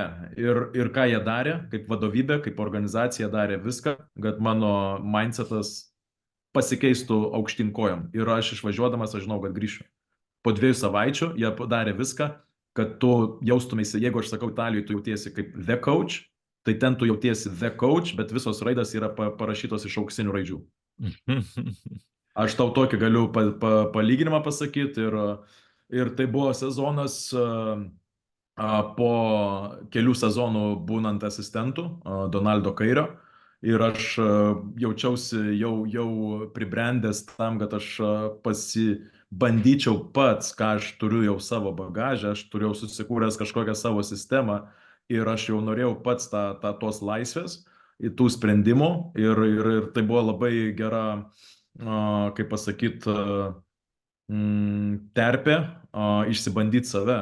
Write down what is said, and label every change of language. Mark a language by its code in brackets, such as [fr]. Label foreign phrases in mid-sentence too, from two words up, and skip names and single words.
[lt] Ir ką jie darė, kaip vadovybė, kaip organizacija darė viską, kad mano mindsetas pasikeistų aukštyn kojom. Ir aš išvažiuodamas, aš žinau, kad grįšiu. Po 2 savaičių jie padarė viską, kad tu jaustumėsi, jeigu aš sakau Italijoje, tu jautiesi kaip [en] the coach, [lt] tai ten tu jautiesi [en] the coach, [lt] bet visos raidas yra parašytos iš auksinių raidžių. Aš tau tokį galiu palyginimą pasakyti ir tai buvo sezonas po kelių sezonų būnant asistentų Donaldo Kairio ir aš jaučiausi jau pribrendęs tam, kad aš bandyčiau pats, ką aš turiu jau savo bagažą, aš turėjau susikūręs kažkokią savo sistemą ir aš jau norėjau pats tos laisvės tų sprendimų ir tai buvo labai gera, kaip pasakyti, terpė išsibandyti save.